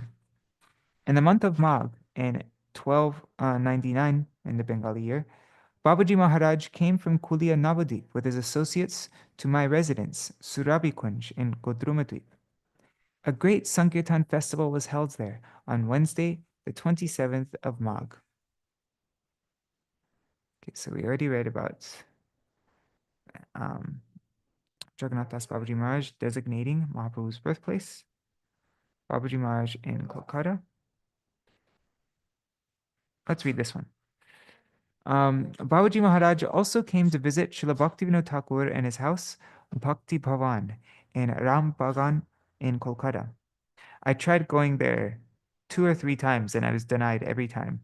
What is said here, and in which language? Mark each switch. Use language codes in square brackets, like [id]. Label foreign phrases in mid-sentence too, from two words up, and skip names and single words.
[en] In the month of Magh, in 1299 in the Bengali year, Bābājī Mahārāj came from Kulia Navadvip with his associates to my residence, Surabikunj in Godrumadvip. A great Sankirtan festival was held there on Wednesday, the 27th of Magh. Okay, so we already read about Jagannātha dāsa Bābājī Mahārāj designating Mahaprabhu's birthplace. Bābājī Mahārāj in Kolkata. Let's read this one. Bābājī Mahārāj also came to visit Śrīla Bhaktivinoda Thakur in his house, Bhakti Bhavan, in Ram Bagan in Kolkata. I tried going there 2 or 3 times and I was denied every time.